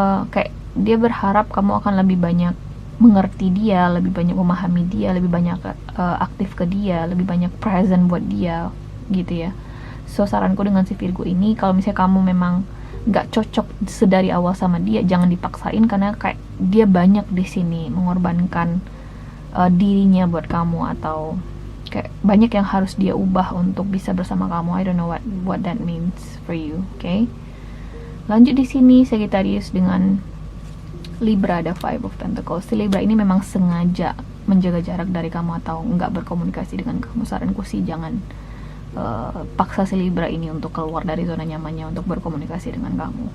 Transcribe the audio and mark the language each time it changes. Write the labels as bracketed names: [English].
[Indonesian] Kayak dia berharap kamu akan lebih banyak mengerti dia, lebih banyak memahami dia, lebih banyak aktif ke dia, lebih banyak present buat dia, gitu ya. So saranku dengan si Virgo ini, kalau misalnya kamu memang nggak cocok sedari awal sama dia, jangan dipaksain, karena kayak dia banyak di sini mengorbankan dirinya buat kamu, atau kayak banyak yang harus dia ubah untuk bisa bersama kamu. [English] I don't know what that means for you, okay? [Indonesian] Lanjut di sini Sagittarius dengan Libra ada Five of Pentacles. Si Libra ini memang sengaja menjaga jarak dari kamu atau nggak berkomunikasi dengan kamu. Saranku sih jangan paksa si Libra ini untuk keluar dari zona nyamannya untuk berkomunikasi dengan kamu.